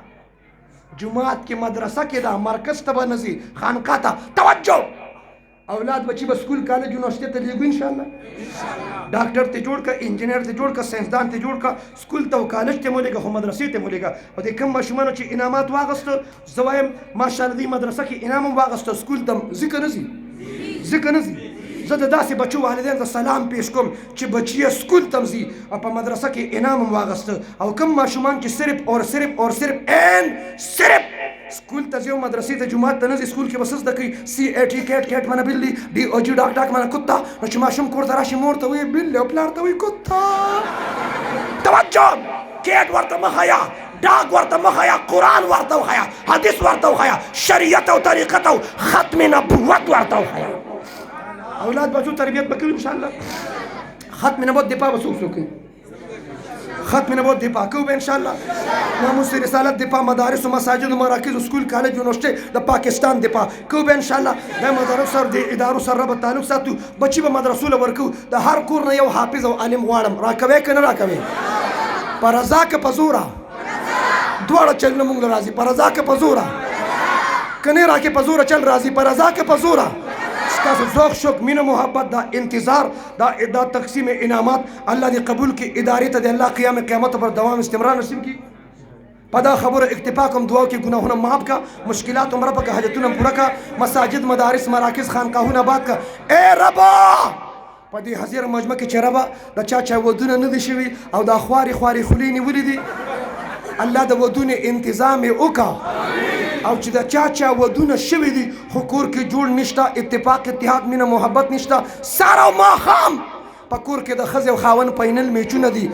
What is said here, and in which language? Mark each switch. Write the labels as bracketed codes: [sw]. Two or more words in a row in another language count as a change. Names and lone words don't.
[ps] جومات کې مدرسه کې ده مرکز ته به نه ځي خانقاه ته توجه اولاد بچی به سکول کالج یونیورسټۍ ته لیږو انشاءالله ډاکټر ته جوړ که انجینر ته جوړ که ساینسدان ته جوړ که سکول ته او کالج ته مو لېږه خو مدرسې ته مو لېږه او د کوم ماشومانو چې انعامات واغسته زه وایم ماشاءالله دې مدرسه کې انعام هم واغسته سکول ته ځي که نه ځي زه د داسې بچو والدین ته سلام پیش کوم چې بچی یې سکول ته ځي او په مدرسه کې انعام هم واغسته او کوم ماشومان چې صرف سکول ته ځي او مدرسې ته جومات ته نه ځي سکول کې به څه زده کوي CAT کیټ منه بلي DOG ډاک منه کتا نو چې ماشوم کور ته راشي مور ته وایي بلي او پلار ته وایي کتا توجه کیټ ورته مه ښایه ډاک ورته مه ښایه قرآن ورته وښایه حدیث ورته وښایه شریعت او طریقت او ختم نبوت ورته وښایه اولاد بچو تربیت به کوي انشاءالله ختم نبوت دفاع به څوک کوي ختم نبوت دفاع کوو به انشاءالله ناموس رسالت دفاع مدارس و مساجد و مراکز و سکول کالج یونیورسټۍ د پاکستان دفاع کوو به انشاءالله د مدارس سره د ادارو سره به تعلق ساتو بچي به مدرسو له ورکوو د هر کور نه یو حافظ او عالم غواړم راکوې که نه راکوې په رضا که په زوره دواړه چلونه مونږ له راځي په رضا که په زوره که نه راکې په زوره چل راځي په رضا که په زوره ستاسو ذوق شوق مینه محبت دا انتظار دا تقسیم انعامات الله دې قبول کړي ادارې ته د الله قیامت پر دوام استمرار نصیب کړي په دا خبره اکتفا کوم دعا کې ګناهونه معاف کا مشکلات عمره پکې حاجتونه پوره کا مساجد مدارس مراکز خانقاهونه آباد کا اے ربا په دې حاضر مجمع کې چې ربا د چا ودونه نه دي شوي او دا خواري خولې نیولې دي الله د ودونه انتظام یې وکړه او چې د چا ودونه شوي دي خو کور کې جوړ نشته، اتفاق اتحاد مینه محبت نشته، سهار او ماښام په کور کې د ښځې او خاوند فاینل میچونه دي.